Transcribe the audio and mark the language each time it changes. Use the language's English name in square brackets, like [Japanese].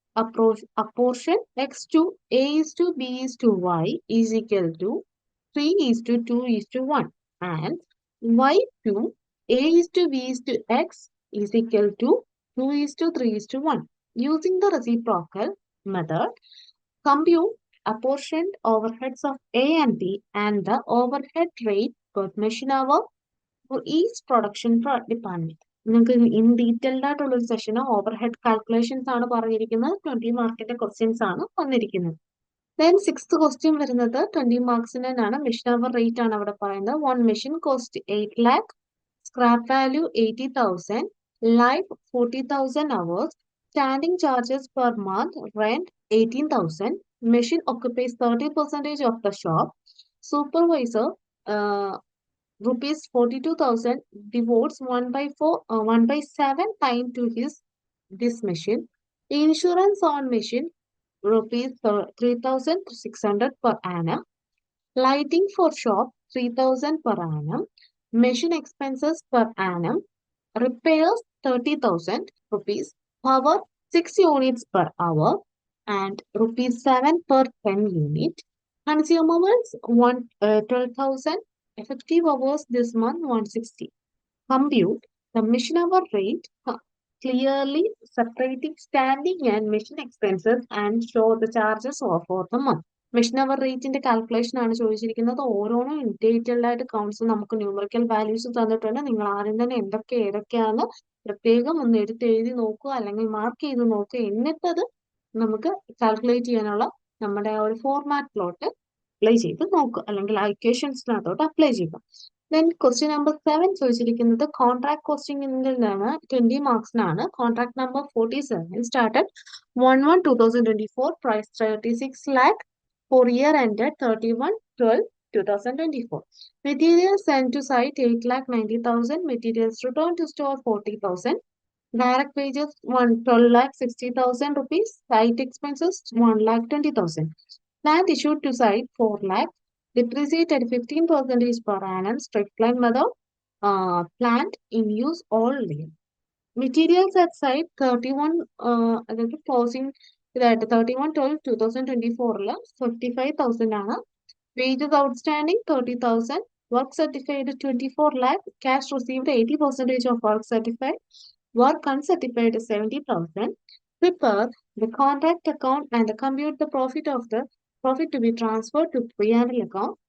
[English] Apportion x to a is to b is to y is equal to 3 is to 2 is to 1, and y to a is to b is to x is equal to 2 is to 3 is to 1. Using the reciprocal method, compute apportioned overheads of A and B and the overhead rate per machine hour for each production department. [Malayalam] നിങ്ങൾക്ക് in detailed ആയിട്ടുള്ള ഒരു സെഷന് overhead calculations ആണ് പറഞ്ഞിരിക്കുന്നത്. 20 മാർക്കിന്റെ questions ആണ് വന്നിരിക്കുന്നത്. Then 6th question വരുന്നത് 20 മാർക്സിന് തന്നെയാണ്. മെഷീൻ അവർ റേറ്റ് ആണ് അവിടെ പറയുന്നത്. [English] One machine cost 8 lakh, scrap value 80,000, life 40,000 hours, standing charges per month rent 18,000, machine occupies 30% of the shop, supervisor rupees 42,000 devotes 1/7 time to this machine. Insurance on machine rupees 3,600 per annum. Lighting for shop 3,000 per annum. Machine expenses per annum. Repairs 30,000 rupees. Power 6 units per hour and rupees 7 per 10 unit. Consumables 12,000. Effective hours this month 160. Compute the machine hour rate clearly separating standing and machine expenses and show the charges for the month. [Malayalam] Machine hour റേറ്റിന്റെ calculation ആണ് ചോദിച്ചിരിക്കുന്നത്. ഓരോന്നും detailed ആയിട്ട് counts നമുക്ക് numerical values തന്നിട്ടുണ്ട്. നിങ്ങൾ ആദ്യം തന്നെ ഏതൊക്കെയാണ് പ്രത്യേകം ഒന്ന് എഴുതി നോക്കുക, അല്ലെങ്കിൽ മാർക്ക് ചെയ്ത് നോക്കുക. എന്നിട്ടത് നമുക്ക് കാൽക്കുലേറ്റ് ചെയ്യാനുള്ള നമ്മുടെ ആ ഒരു ഫോർമാറ്റിലോട്ട് അപ്ലൈ ചെയ്ത് നോക്കുക, അല്ലെങ്കിൽ ആ ഇക്വേഷൻസിനകത്തോട്ട് അപ്ലൈ ചെയ്യുക. ദെൻ ക്വസ്റ്റ്യൻ നമ്പർ 7 ചോദിച്ചിരിക്കുന്നത് കോൺട്രാക്ട് കോസ്റ്റിംഗിൽ നിന്നാണ്. 20 മാർക്സിനാണ്. [English] Contract number 47 started 1/1/2024, price 36 lakh for year ended 31/12/2024. Materials sent to site 8,90,000, materials returned to store 40,000, direct wages 12,60,000 rupees, site expenses 1,20,000. Plant issued to site 4 lakh, depreciate at 15% per annum, strict line method, plant in use all year. Materials at site 31, [Malayalam] അതായത് closing ഇതായിട്ട് [English] 31/12/2024 55,000 ആണ്. Wages outstanding 30,000, work certified 24 lakh, cash received 80% of work certified, work uncertified 70,000. Prepare the contract account and compute the profit to be transferred to P&L account.